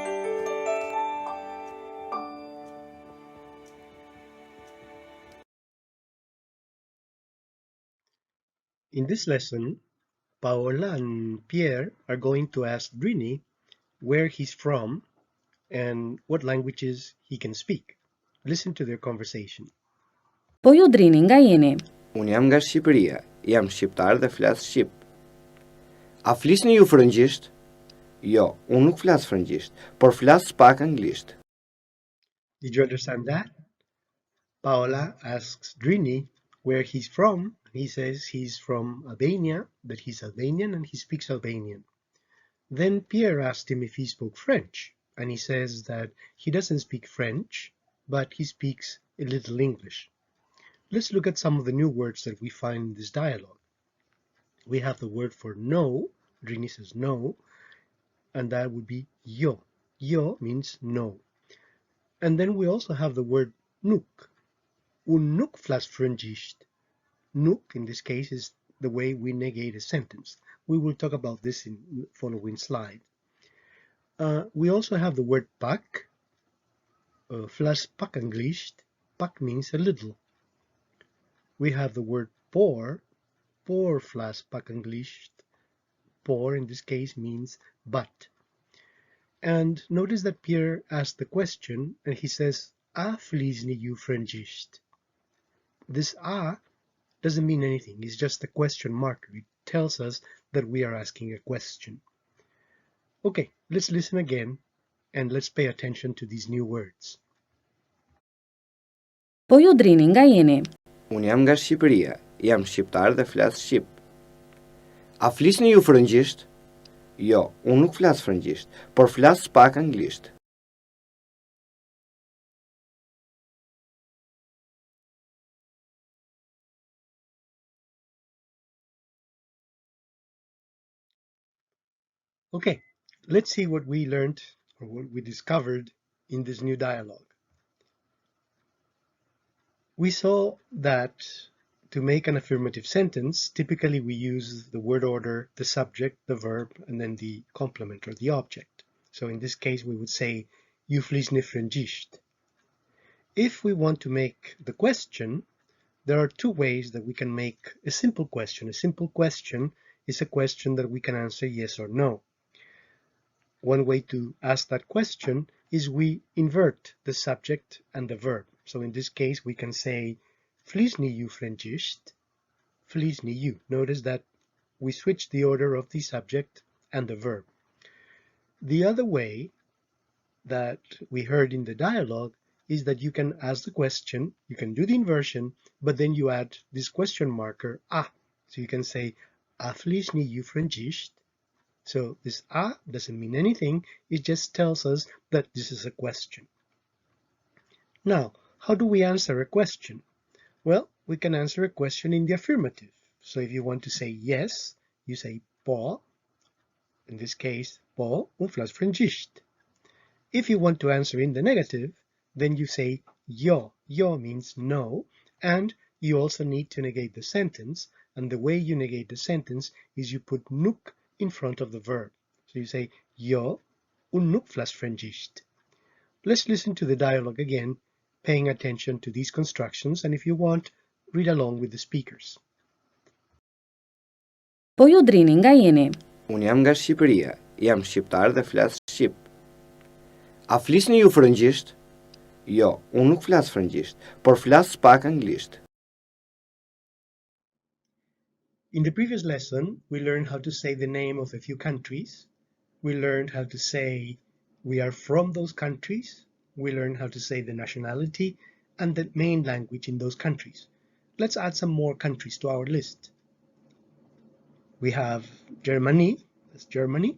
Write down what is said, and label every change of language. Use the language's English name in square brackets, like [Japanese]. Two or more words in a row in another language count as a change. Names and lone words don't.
[English] In this lesson, Paola and Pierre are going to ask Drini where he's from and what languages he can speak. Listen to their conversation. [Albanian] Po ju Drini, nga jeni? Unë jam nga Shqipëria, jam shqiptar dhe flas shqip. A flisni ju frëngjisht? Jo, unë nuk flas frëngjisht, por flas pak anglisht. [English] Did you understand that? Paola asks Drini where he's from. He says he's from Albania, that he's Albanian and he speaks Albanian. Then Pierre asked him if he spoke French, and he says that he doesn't speak French, but he speaks a little English. Let's look at some of the new words that we find in this dialogue. We have the word for no. Drini says no, and that would be yo. Yo means no. And then we also have the word nuk. [Albanian] Un nuk flas frëngjisht. [English] Nuk, in this case, is the way we negate a sentence. We will talk about this in the following slide. We also have the word pak. [Albanian] Flas pak anglisht. [English] Pak means a little. We have the word por. [Albanian] Por flas pak anglisht. [English] Por in this case means but. And notice that Pierre asked the question and he says, [Albanian] A flisni ju frëngjisht. [English] This a doesn't mean anything. It's just a question mark. It tells us that we are asking a question. Okay, let's listen again and let's pay attention to these new words. [Albanian] Po ju Drini, nga jeni? Unë jam nga Shqipëria, jam shqiptar dhe flas shqip. A flisni ju frëngjisht? Jo, unë nuk flas frëngjisht, por flas pak anglisht. [English] Okay, let's see what we learned or what we discovered in this new dialogue. We saw that to make an affirmative sentence, typically we use the word order, the subject, the verb, and then the complement or the object. So in this case, we would say, [Albanian] Ju flisni frëngjisht. [English] If we want to make the question, there are two ways that we can make a simple question. A simple question is a question that we can answer yes or no. One way to ask that question is we invert the subject and the verb. So in this case, we can say, [Albanian] Flisni ju frëngjisht? Flisni ju. [English] Notice that we switch the order of the subject and the verb. The other way that we heard in the dialogue is that you can ask the question, you can do the inversion, but then you add this question marker, a. So you can say, [Albanian] A flisni ju frëngjisht? [English] So this a doesn't mean anything, it just tells us that this is a question. Now, how do we answer a question? Well, we can answer a question in the affirmative. So if you want to say yes, you say po. In this case, [Albanian] po un flas frëngjisht. [English] If you want to answer in the negative, then you say jo. Jo means no, and you also need to negate the sentence, and the way you negate the sentence is you put nuk in front of the verb. So you say [Albanian] jo un nuk flas frëngjisht. [English] Let's listen to the dialogue again, paying attention to these constructions, and if you want, read along with the speakers. [Albanian] Po ju Drini, nga jeni? Unë jam nga Shqipëria, jam shqiptar dhe flas shqip. A flisni ju frëngjisht? Jo, unë nuk flas frëngjisht, por flas pak anglisht. [English] In the previous lesson, we learned how to say the name of a few countries. We learned how to say we are from those countries. We learned how to say the nationality and the main language in those countries. Let's add some more countries to our list. We have Germany, that's Germany.